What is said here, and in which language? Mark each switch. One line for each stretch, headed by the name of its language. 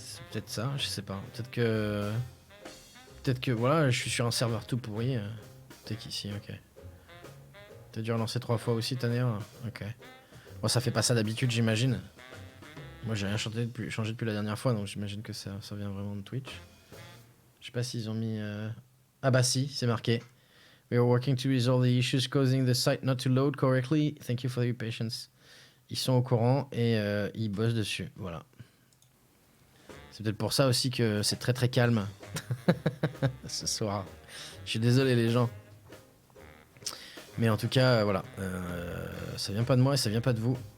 French: peut-être ça, je sais pas. Peut-être que voilà, je suis sur un serveur tout pourri. Peut-être qu'ici, ok. T'as dû relancer 3 fois aussi, Tanner. Ok. Bon, ça fait pas ça d'habitude, j'imagine. Moi, j'ai rien changé depuis la dernière fois, donc j'imagine que ça vient vraiment de Twitch. Je sais pas s'ils ont mis... Ah bah si, c'est marqué.
English: We are working to resolve the issues causing the site not to load correctly. Thank you for your patience.
French: Ils sont au courant et ils bossent dessus. Voilà. C'est peut-être pour ça aussi que c'est très très calme ce soir. Je suis désolé les gens. Mais en tout cas, voilà. Ça vient pas de moi et ça vient pas de vous.